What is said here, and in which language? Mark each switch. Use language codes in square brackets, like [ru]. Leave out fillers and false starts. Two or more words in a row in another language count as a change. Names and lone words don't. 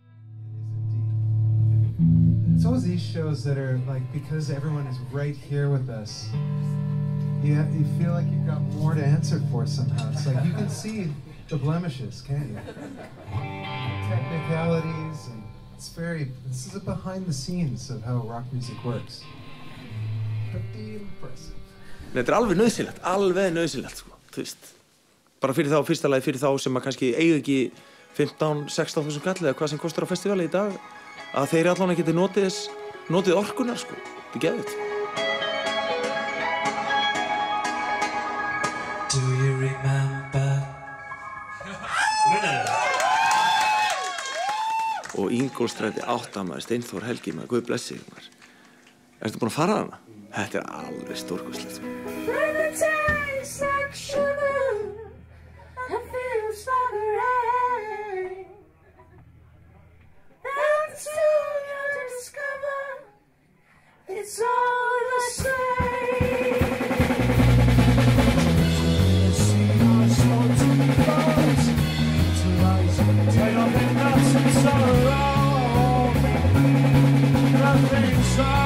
[en] It's always these shows that are like, because everyone is right here with us, you feel like you've got more to answer for somehow. It's like you can see the blemishes, can't you? Technicalities, and this is a behind the scenes of how rock music works. Pretty impressive. [is] Þetta er alveg nöðsynlegt, sko, þú veist. Bara fyrir þá, fyrsta lagi fyrir þá sem að kannski eiga ekki 15-16.000 kall eða hvað sem kostar á festivali í dag, að þeir allan geti notið orkunar, sko. Þetta er geðveikt. [en] Do you remember? [is] Og Ingólfsstræti 8 maður, Steinþór Helgi maður, Guð blessi þig maður. Ertu búin að fara hana? Þetta er alveg stórkostlegt, sko. [en] When it tastes like sugar and feels like rain, and soon you'll discover it's all the same. See our souls and bones to rise, tied up in knots and sorrow, nothing so.